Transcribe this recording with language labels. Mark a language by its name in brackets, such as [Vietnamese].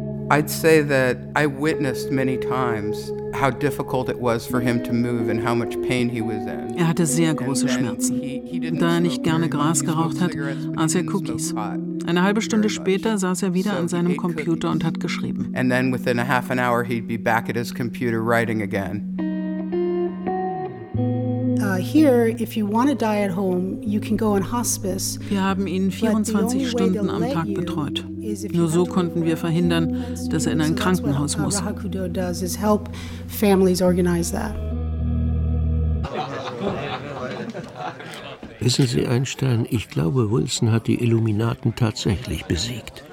[English] I'd say that I witnessed many times how difficult it was for him to move and how much pain he was in. [German] Er hatte sehr große Schmerzen, da er nicht gerne Gras geraucht hat, aß er Cookies. Eine halbe Stunde später saß er wieder an seinem Computer und hat geschrieben. [English] And then within a half an hour he'd be back at his computer writing again. Here, if you want to die at home, you can go on hospice. [German] Wir haben ihn 24 Stunden am Tag betreut. Nur so konnten wir verhindern, dass er in ein Krankenhaus muss. [English] Rahakudo does is help families organize that. [German] Wissen Sie, Einstein, ich glaube, Wilson hat die Illuminaten tatsächlich besiegt.